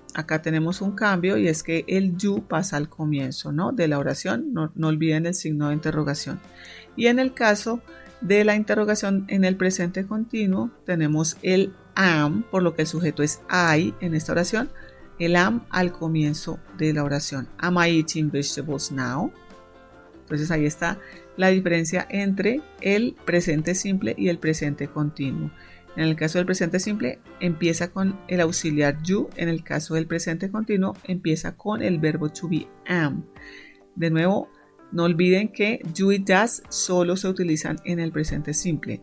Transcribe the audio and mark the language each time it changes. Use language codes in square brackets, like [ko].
[es] Acá tenemos un cambio y es que el you pasa al comienzo, ¿no?, de la oración. No olviden el signo de interrogación. Y en el caso de la interrogación en el presente continuo tenemos el am, por lo que el sujeto es I en esta oración. El am al comienzo de la oración. [en] Am I eating vegetables now? [es] Entonces ahí está la diferencia entre el presente simple y el presente continuo. En el caso del presente simple empieza con el auxiliar you. En el caso del presente continuo empieza con el verbo to be am. De nuevo, no olviden que you y does solo se utilizan en el presente simple.